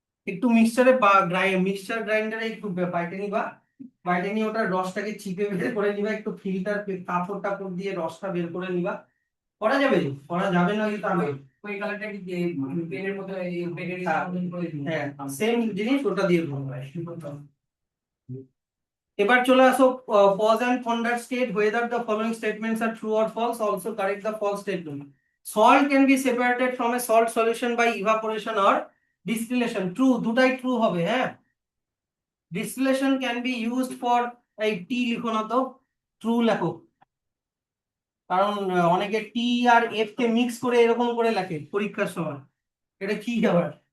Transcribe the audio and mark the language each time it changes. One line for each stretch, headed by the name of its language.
Bangla: একটু মিক্সচারে বা মিক্সচার গ্রাইন্ডারে একটু বাইটে নিবা, বাইটে নিয়ে ওটার রসটাকে চিপে বের করে নিবা, একটু ফিল্টার কাপড় টাপড় দিয়ে রসটা বের করে নিবা। করা যাবে, করা যাবে না তা নয়। ওই কালারটা কি পেনের মতো, এই পেনের করে দিই। হ্যাঁ, সেম জিনিস ওটা দিয়ে করবে। এবার চলে আসো
English: Pause and ponder state whether the following statements are true or false, also correct the false statement. Salt can be separated from a salt solution by evaporation or distillation.
Bangla: True, দুটাই true হবে। হ্যাঁ,
English: distillation can be used for,
Bangla: এই টি লিখো না তো, true লেখো। কারণ অনেকে টি আর এফ কে মিক্স করে এরকম করে লেখে পরীক্ষার সময়, এটা কি আবার?